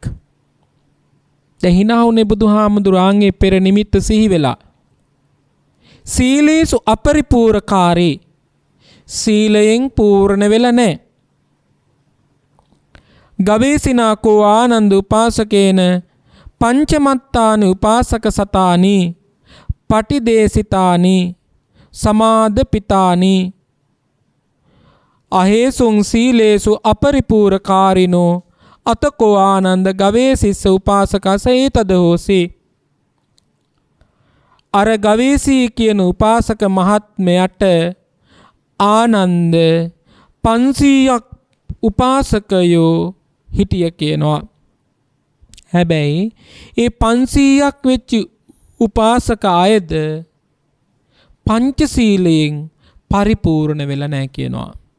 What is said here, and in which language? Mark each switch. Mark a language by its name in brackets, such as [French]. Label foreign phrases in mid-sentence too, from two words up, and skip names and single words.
[Sinhala] දැන් hina වුනේ බුදුහාමුදුරන්ගේ පෙර නිමිත්ත සිහි වෙලා. [Pali] සීලේසු අපරිපූර්ණකාරී. [Sinhala] සීලයෙන් පූර්ණ වෙලා නැහැ. [Pali] ගවේසිනාකෝ ආනන්ද උපාසකේන පංචමත්තානි උපාසක සතානි පටිදේසිතානි සමාදපිතානි අහේසුං සීලේසු අපරිපූර්ණකාරිනෝ අතකෝ ආනන්ද ගවේසිස්ස උපාසකස ඒතද හෝසි. [Sinhala] අර ගවේසී කියන උපාසක මහත්මයට ආනන්ද 500ක් උපාසකයෝ හිටිය කියනවා. හැබැයි ඒ 500ක් වෙච්ච උපාසක අයද පංචශීලයෙන් පරිපූර්ණ වෙලා නැහැ කියනවා.